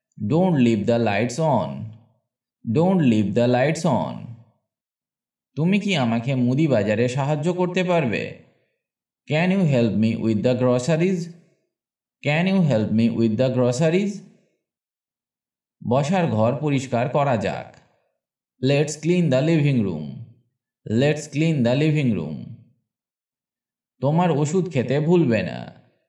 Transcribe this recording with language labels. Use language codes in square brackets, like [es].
[en] Don't leave the lights on. Don't leave the lights on. [bn] তুমি কি আমাকে মুদি বাজারে সাহায্য করতে পারবে? [en] Can you help me with the groceries? Can you help me with the groceries? [bn] বসার ঘর পরিষ্কার করা যাক। [en] Let's clean the living room. Let's clean the living room. [bn] তোমার ওষুধ খেতে ভুলবে না।